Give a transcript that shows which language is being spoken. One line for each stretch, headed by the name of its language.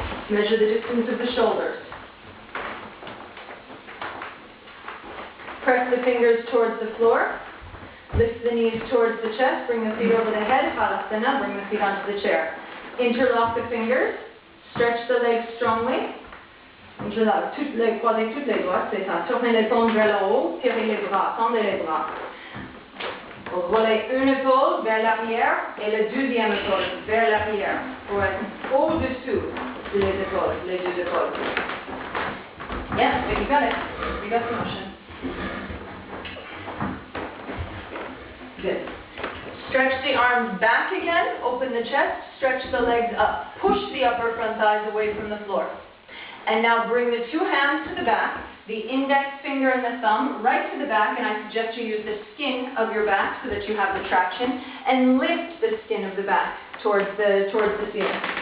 English: Measure the distance of the shoulders. Press the fingers towards the floor. Lift the knees towards the chest. Bring the feet over the head. Halasana. Bring the feet onto the chair. Interlock the fingers. Stretch the legs strongly. Interlock.
French: Croisez toutes les doigts, c'est ça. Tournez les paumes vers le haut. Tirez les bras. Tendez les bras. Roulez une épaule vers l'arrière et le deuxième épaule vers l'arrière pour être au-dessous des épaules, les deux épaules.
English: Yeah, you got it. You got the motion. Good. Stretch the arms back again, open the chest, stretch the legs up. Push the upper front thighs away from the floor. And now bring the two hands to the back, the index finger and the thumb right to the back, and I suggest you use the skin of your back so that you have the traction, and lift the skin of the back towards the ceiling.